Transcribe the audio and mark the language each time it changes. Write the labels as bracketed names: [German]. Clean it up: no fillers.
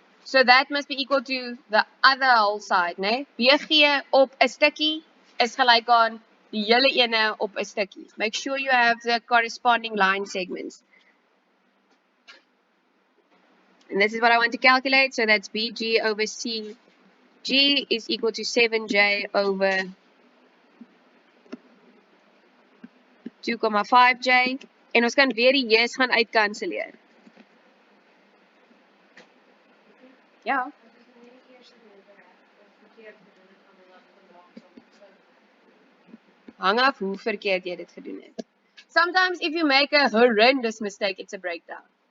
[English] So that must be equal to the other whole side, né? [Afrikaans] BG op 'n stukkie is gelyk aan die hele ene op 'n stukkie. [English] Make sure you have the corresponding line segments. And this is what I want to calculate. So that's BG over CG is equal to 7J over 2,5J. [Afrikaans] En ons kan weer die J's gaan uitkanselleer. Ja. Hang af hoe verkeerd jy dit gedoen het. [English] Sometimes if you make a horrendous mistake, it's a breakdown.